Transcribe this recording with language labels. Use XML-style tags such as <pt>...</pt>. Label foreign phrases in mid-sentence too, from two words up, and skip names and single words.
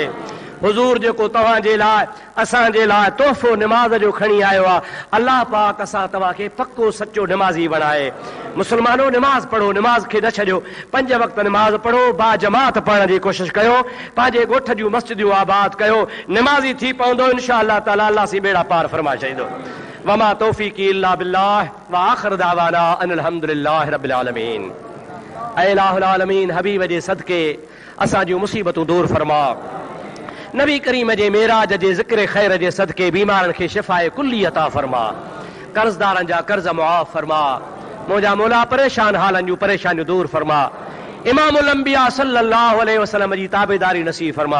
<sd>हुजूर जेको तव्हांजे लाइ असांजे लाइ तोहफ़ो निमाज़ जो खणी आयो आहे, अल्लाह पाक असां तव्हांखे पक्को सचो निमाज़ी बणाए। मुस्लमानो निमाज़ पढ़ो, निमाज़ खे न छॾियो, 5 वक़्त निमाज़ पढ़ो, बा जमात पढ़ण जी कोशिशि कयो, पंहिंजे ॻोठ जूं मस्जिदूं आबाद कयो, निमाज़ी थी पवंदो</sd> <ar>إن شاء الله تعالى</ar> <sd>अल्लाह सी बेड़ा पार फरमाए छॾींदो।</sd> <ar>وما توفيقي إلا بالله وآخر دعوانا أن الحمد لله رب العالمين.</ar> <sd>ऐ</sd> <ar>إله العالمين,</ar> <sd>हबीब जे सदके असां जूं मुसीबतूं दूर फरमा। नबी करीम जे मेराज जे ज़िक्र ख़ैर जे सदके बीमारनि खे शिफ़ाए कुल्ली अता फरमा, कर्ज़दारनि जा कर्ज़ मुआफ़ फरमा, मुंहिंजा मौला परेशान हालनि जूं परेशानियूं दूर फरमा। इमामुल अंबिया</sd> <ar>صلى الله عليه وسلم</ar> <sd>जी ताबेदारी नसीब फरमा।</sd>